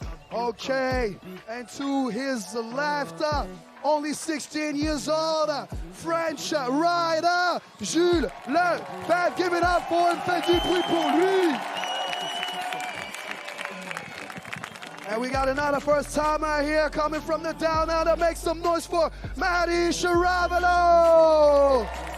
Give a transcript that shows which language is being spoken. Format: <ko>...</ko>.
<en>Okay, and to his left, only 16 years old, French rider, Jules Lepave. Give it up for him,</en> <fr>faites du bruit pour lui.</fr> <en>And we got another first timer here coming from the down under. Make some noise for Maddie Chiravalo.</en>